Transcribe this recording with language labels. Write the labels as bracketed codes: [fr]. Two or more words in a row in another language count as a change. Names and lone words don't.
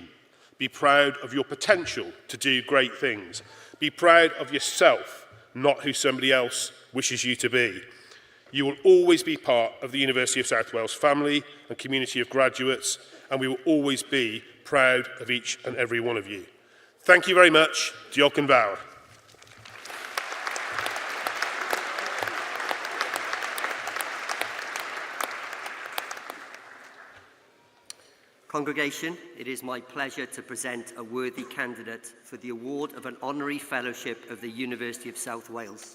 [en] Be proud of your potential to do great things. Be proud of yourself, not who somebody else wishes you to be. You will always be part of the University of South Wales family and community of graduates, and we will always be proud of each and every one of you. Thank you very much. [cy] Diolch yn fawr. [en] Congregation, it is my pleasure to present a worthy candidate for the award of an honorary fellowship of the University of South Wales.